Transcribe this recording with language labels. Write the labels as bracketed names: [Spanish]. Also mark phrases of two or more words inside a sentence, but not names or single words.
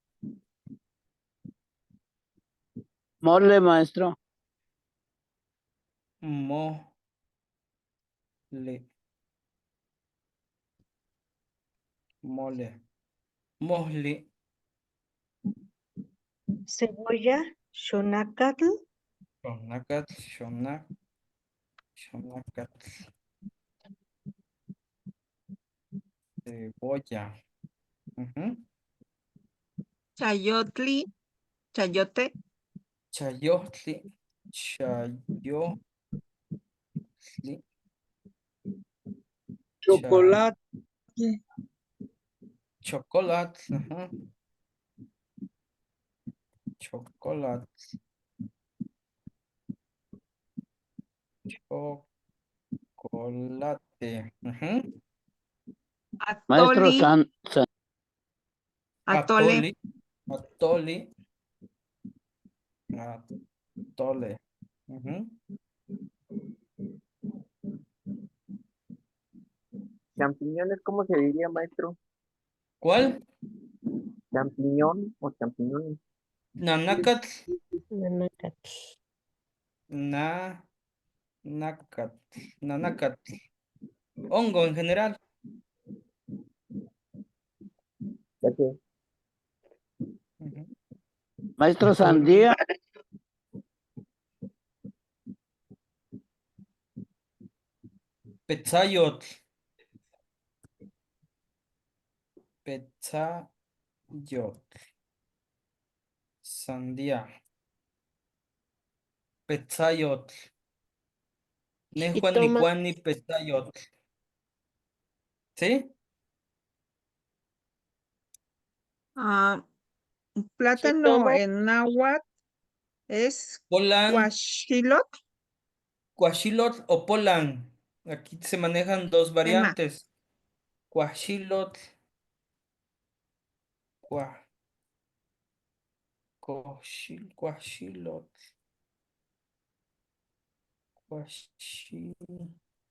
[Spanish] Mole, maestro. Mole, mole, mole, Cebolla, [Nahuatl languages] xonacatl, xonacatl, xonacatl, cebolla. Ujú. Chayotli, chayote, Chayotli, chayotli, chay- [Spanish] Chocolate, chocolate, ajá, chocolate, chocolate, ujú. Maestro [Nahuatl languages] atoli, atole, [Spanish] Atole, atole, atole. Ujú. Champiñones, ¿cómo se diría, maestro? ¿Cuál? Champiñón o champiñones. [Nahuatl languages] Nanacatl, Nanacatl. na, nacatl, nanacatl. [Spanish] Hongo en general. Ya que Ujú. Maestro Sandía. [Nahuatl languages] Petzayotl, petzayotl, sandía, petzayotl, nehuan [Spanish] Jitoma, [Nahuatl languages] licuani petzayotl. [Spanish] ¿Sí? ah, plátano jitoma, en náhuatl es [Nahuatl languages] Polan, huachilot, cuachilotl o polan. [Spanish] Aquí se manejan dos tema, variantes. [Nahuatl languages] Cuachilotl Cua, Cuachilotl, Cuachilotl.